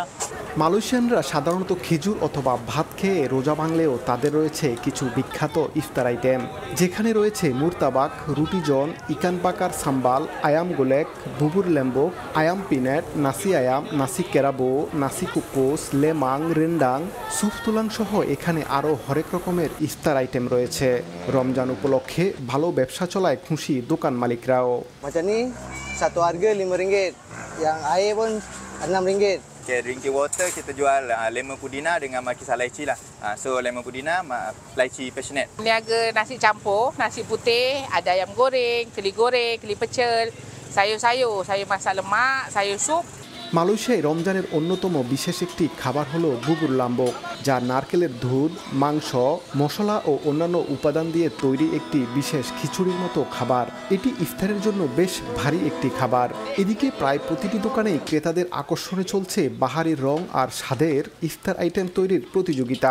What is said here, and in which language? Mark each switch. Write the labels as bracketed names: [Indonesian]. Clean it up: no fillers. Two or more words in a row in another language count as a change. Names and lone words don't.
[Bangla] মালয়েশিয়ানরা সাধারণত খেজুর অথবা ভাত খেয়ে রোজা ভাঙলেও তাদের রয়েছে কিছু বিখ্যাত ইফতার আইটেম, যেখানে রয়েছে মুরতাবাক, রুটি জন, ইকান বাকার সাম্বাল, আয়াম গোলেক, বুবুর লেম্বক, আয়াম পিনেট, নাসি আয়াম, নাসি কেরাবো, নাসি কুকুস, লেমাং, রেন্ডাং, সুপ তুলাং সহ এখানে আরও হরেক রকমের ইফতার আইটেম রয়েছে। রমজান উপলক্ষে ভালো ব্যবসা চলায় খুশি দোকান মালিকরাও। [Malay] Macam ni satu harga RM5, yang air pun RM6. Okay, [English] drinking water [Malay] kita jual lemon pudina dengan makisa lychee lah. So lemon pudina, lychee passionate. Niaga nasi campur, nasi putih, ada ayam goreng, keli pecel, sayur-sayur, sayur masak lemak, sayur sup. [Bangla] মালয়েশিয়ায় রমজানের অন্যতম বিশেষ একটি খাবার হলো বুবুর লাম্বক, যা নারকেলের দুধ, মাংস, মশলা ও অন্যান্য উপাদান দিয়ে তৈরি একটি বিশেষ খিচুড়ির মতো খাবার। এটি ইফতারের জন্য বেশ ভারী একটি খাবার। এদিকে প্রায় প্রতিটি দোকানেই ক্রেতাদের আকর্ষণে চলছে বাহারি রং আর স্বাদের ইফতার আইটেম তৈরির প্রতিযোগিতা।